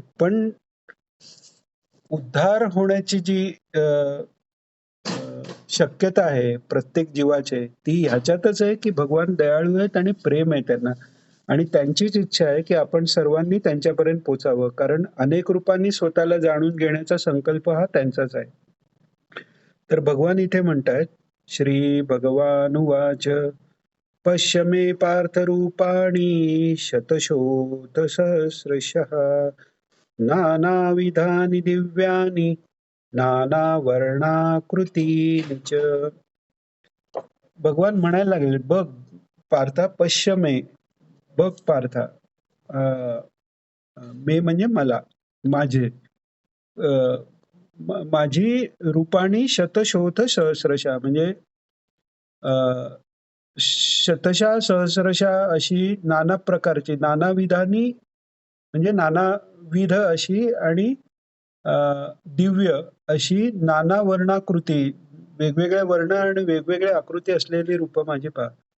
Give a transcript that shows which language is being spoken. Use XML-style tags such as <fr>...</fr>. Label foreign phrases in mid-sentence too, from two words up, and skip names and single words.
<mr>पण उद्धार होण्याची जी शक्यता आहे प्रत्येक जीवाचे, ती ह्याच्यातच आहे की भगवान दयाळू आहेत आणि प्रेम आहे त्यांना, आणि त्यांचीच इच्छा आहे की आपण सर्वांनी त्यांच्यापर्यंत पोचावं, कारण अनेक रूपांनी स्वतःला जाणून घेण्याचा संकल्प हा त्यांचाच आहे. तर भगवान इथे म्हणतायत,</mr> <sa>श्री भगवानुवाच पश्य मे पार्थरूपाणि शतशोथ सहस्रशः नानाविधानि दिव्यानि नानावर्णाकृतीनि च.</sa> <mr>भगवान म्हणायला लागले, बघ पार्था,</mr> <sa>पश्य मे,</sa> <mr>बघ पार्था, मे म्हणजे मला, माझे, माझी</mr> <sa>रूपाणी शतशोथ सहस्रशः,</sa> <mr>म्हणजे</mr> <sa>शतशः सहस्रशः</sa> <mr>अशी नाना प्रकारची, नानाविधानी म्हणजे नानाविध अशी, आणि दिव्य अशी, नाना वर्णाकृती, वेगवेगळ्या वर्ण आणि वेगवेगळ्या आकृती असलेली रूप माझी पहा.</mr>